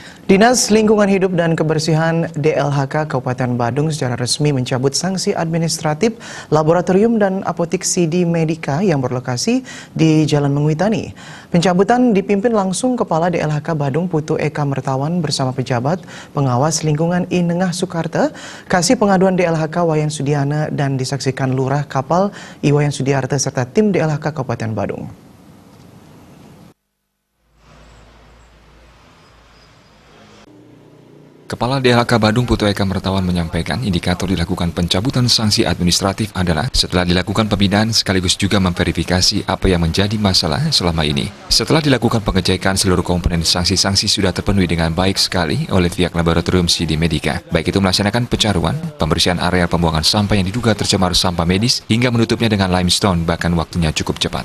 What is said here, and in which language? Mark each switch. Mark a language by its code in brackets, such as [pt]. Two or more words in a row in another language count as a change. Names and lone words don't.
[id] Dinas Lingkungan Hidup dan Kebersihan DLHK Kabupaten Badung secara resmi mencabut sanksi administratif laboratorium dan apotik CD Medica yang berlokasi di Jalan Mengwitani. Pencabutan dipimpin langsung Kepala DLHK Badung Putu Eka Mertawan bersama pejabat pengawas lingkungan I Nengah Soekarta, Kasih Pengaduan DLHK Wayan Sudiana, dan disaksikan Lurah Kapal I Wayan Sudiarta serta tim DLHK Kabupaten Badung. Kepala DLHK Badung Putu Eka Mertawan menyampaikan indikator dilakukan pencabutan sanksi administratif adalah setelah dilakukan pembinaan sekaligus juga memverifikasi apa yang menjadi masalah selama ini. Setelah dilakukan pengecekan, seluruh komponen sanksi-sanksi sudah terpenuhi dengan baik sekali oleh pihak laboratorium CD Medica. Baik itu melaksanakan pencaruan, pembersihan area pembuangan sampah yang diduga tercemar sampah medis, hingga menutupnya dengan limestone, bahkan waktunya cukup cepat.